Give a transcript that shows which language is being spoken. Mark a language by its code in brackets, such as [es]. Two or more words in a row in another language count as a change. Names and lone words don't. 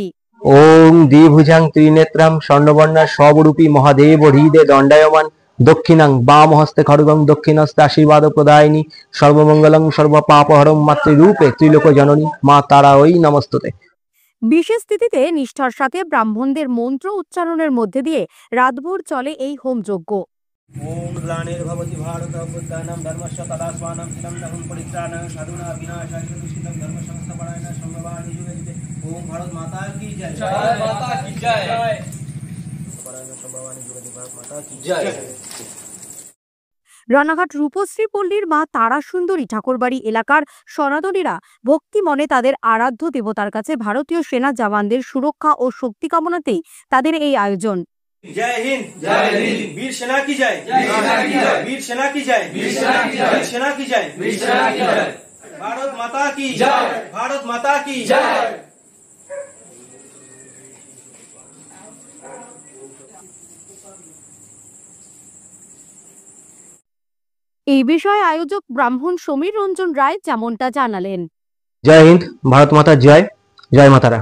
[sa] ওম দ্বিভুজাং ত্রিনেত্রাম স্বর্ণবর্ণা সবরূপী মহাদেব হৃদে দণ্ডায়মান দক্ষিণাং বামহস্তে খড়গং দক্ষিণহস্তে আশীর্বাদ প্রদায়িনী সর্বমঙ্গলং সর্বপাপহরং মাতৃরূপে ত্রিলোক জননী মা তারা ওই নমস্তুতে। [bn] বিশেষ তিথিতে নিষ্ঠার সাথে ব্রাহ্মণদের মন্ত্র উচ্চারণের মধ্যে দিয়ে রাতভর চলে এই হোমযজ্ঞ। [sa] ओम ग्लानिर्भवति भारतम् धर्मस्य तदात्मानं चिरं परित्राणं साधुना विनाशाय दुष्कृतं धर्मसंस्थापनाय संभवामि युगे युगे। [hi] ओम भारत माता की जय, जय माता की जय, [sa] संभवामि युगे युगे। [hi] भारत माता की जय। [bn] রানাঘাট রূপশ্রী পল্লীর মা তারা সুন্দরী ঠাকুরবাড়ি এলাকার সনাতনীরা ভক্তি মনে তাদের আরাধ্য দেবতার কাছে ভারতীয় সেনা জওয়ানদের সুরক্ষা ও শক্তি কামনাতেই তাদের এই আয়োজন। [hi] जय हिंद, जय हिंद। वीर सेना की जय, वीर सेना की जय, वीर सेना की जय, वीर सेना की जय। भारत माता की जय, भारत माता की जय। [bn] এই বিষয়ে আয়োজক ব্রাহ্মণ সমীর রঞ্জন রায় যেমনটা জানালেন। জয় হিন্দ, ভারত মাতা জয়, জয় মাতারা।